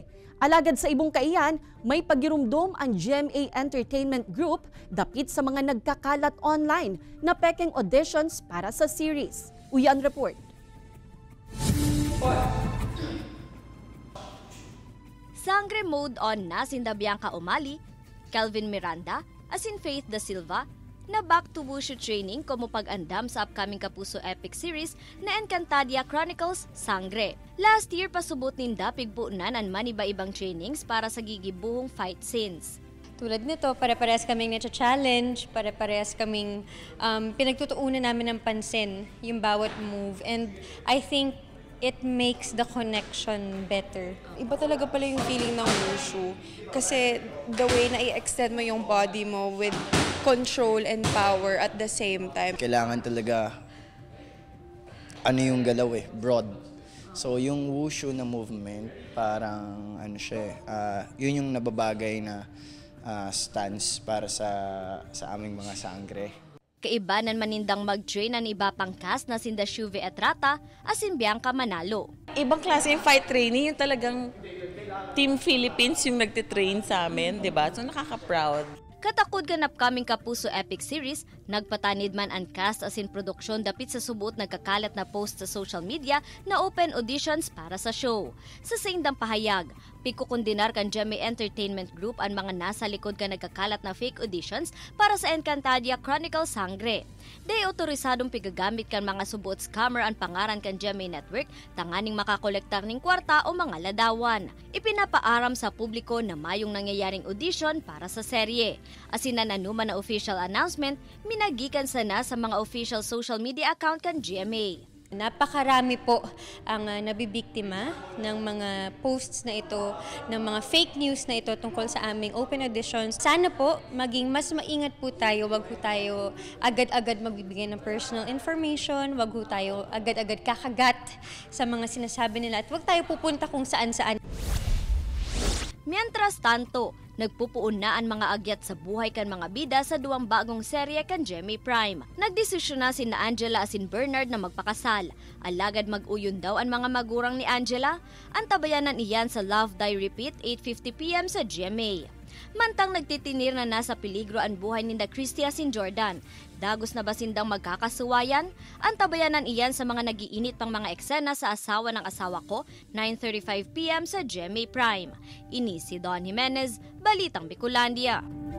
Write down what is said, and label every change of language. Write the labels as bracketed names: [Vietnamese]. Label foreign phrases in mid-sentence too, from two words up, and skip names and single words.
[Bikol] Alagad sa ibong kaiyan, may pagirumdom ang GMA Entertainment Group dapit sa mga nagkakalat online na pekeng auditions para sa series. Uyan Report. Sangre [English] mode on [Bikol] na sinda Bianca Umali, Kelvin Miranda, asin Faith Da Silva, na [English] back to wushu training [Bikol] como pag-andam sa upcoming Kapuso Epic Series na Encantadia Chronicles Sangre. [English] Last year, [Bikol] pasubot ninda pigpuunan ang maniba-ibang trainings para sa gigibuhong [English] fight scenes. [Filipino] Tulad nito, pare-parehas kaming na-challenge, pare-parehas kaming pinagtutuunan namin ng pansin yung bawat move. [English] And I think it makes the connection better. [Filipino] Iba talaga pala yung feeling ng wushu. Kasi the way na i-extend mo yung body mo with control and power at the same time. Kailangan talaga, yung galaw broad. So yung wushu na movement, parang yun yung nababagay na stance para sa aming mga sangre. [Bikol] Kaibanan manindang mag-train ang iba pang cast na sinda Shuve Etrata asin Bianca Manalo. [Filipino] Ibang klase yung fight training, yung talagang Team Philippines yung nagtitrain sa amin, di ba? So nakaka-proud. [Bikol] Katakod kan upcoming Kapuso Epic Series, nagpatanid man ang cast asin produksyon dapit sa subot nagkakalat na post sa [English] social media [Bikol] na [English] open auditions [Bikol] para sa show. Sa sindang pahayag, pikukundinar kan GMA Entertainment Group ang mga nasa likod kan nagkakalat na [English] fake auditions [Bikol] para sa Encantadia Chronicles Sangre. Day otorisadong pigagamit kan mga subot scammer ang pangaran kan GMA Network tanganing makakolektar ning kwarta o mga ladawan. Ipinapaaram sa publiko na mayong nangyayaring audition para sa serye. Asinan anuman na [English] official announcement, [Bikol] minagikan sana sa mga [English] official social media account [Bikol] kan GMA. [Filipino] Napakarami po ang nabibiktima ng mga posts na ito, ng mga fake news na ito tungkol sa aming open auditions. Sana po maging mas maingat po tayo, wag po tayo agad-agad magbibigay ng [English] personal information, [Filipino] wag po tayo agad-agad kakagat sa mga sinasabi nila at wag tayo pupunta kung saan-saan. [Spanish] Mientras tanto, [Bikol] nagpupuon na ang mga agyat sa buhay kan mga bida sa duwang bagong serye kan GMA Prime. Nagdesisyon na sina Angela asin Bernard na magpakasal. Alagad mag-uyon daw ang mga magurang ni Angela. Antabayanan iyan sa Love Die Repeat 8:50 PM sa GMA. Mantang nagtitinir na nasa peligro ang buhay ni Christy asin Jordan. Dagos na ba sindang magkakasuwayan? Antabayanan iyan sa mga nagiinit pang mga eksena sa Asawa ng Asawa Ko, 9:35 PM sa GMA Prime. Ini si Don Jimenez, Balitang Bicolandia.